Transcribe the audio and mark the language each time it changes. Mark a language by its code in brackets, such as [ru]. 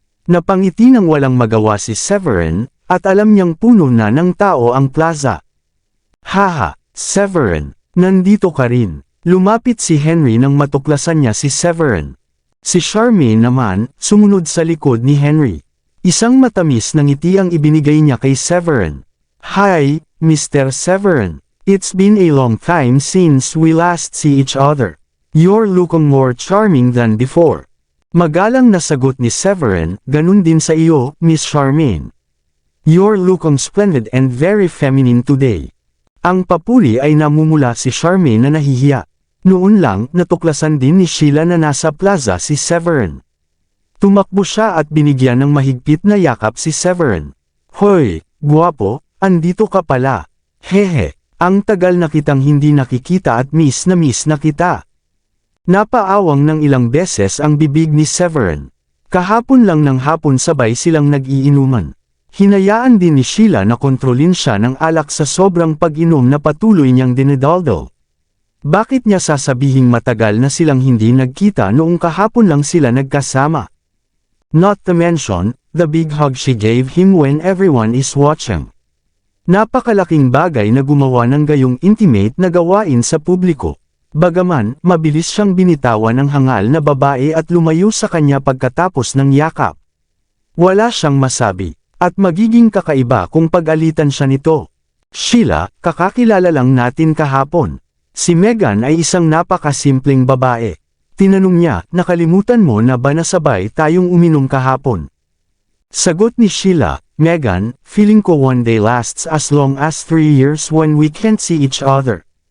[tl] Napangiti nang walang magawa si Severin, at alam niyang puno na ng tao ang plaza. Haha, Severin, nandito ka rin. Lumapit si Henry nang matuklasan niya si Severin. Si Charmaine naman, sumunod sa likod ni Henry. Isang matamis na ngiti ang ibinigay niya kay Severin. [en] Hi, Mr. Severin. It's been a long time since we last see each other. You're looking more charming than before. [tl] Magalang na sagot ni Severin, ganun din sa iyo, Miss Charmaine. [en] You're looking splendid and very feminine today. [tl] Ang papuri ay namumula si Charmaine na nahihiya. Noon lang, natuklasan din ni Sheila na nasa plaza si Severin. Tumakbo siya at binigyan ng mahigpit na yakap si Severin. Hoy, guwapo, andito ka pala. Hehe, ang tagal na kitang hindi nakikita at miss na kita. Napaawang ng ilang beses ang bibig ni Severin. Kahapon lang ng hapon sabay silang nag-iinuman. Hinayaan din ni Sheila na kontrolin siya ng alak sa sobrang pag-inom na patuloy niyang dinidaldal. Bakit niya sasabihing matagal na silang hindi nagkita noong kahapon lang sila nagkasama? [en] Not to mention, the big hug she gave him when everyone is watching. [tl] Napakalaking bagay na gumawa ng gayong intimate na gawain sa publiko. Bagaman, mabilis siyang binitawan ng hangal na babae at lumayo sa kanya pagkatapos ng yakap. Wala siyang masabi, at magiging kakaiba kung pag-alitan siya nito. Sheila, kakakilala lang natin kahapon. Si Megan ay isang napakasimpleng babae. Tinanong niya, nakalimutan mo na ba nasabay tayong uminom kahapon? Sagot ni Sheila, Megan, feeling ko [en] one day lasts as long as 3 years when we can't see each other.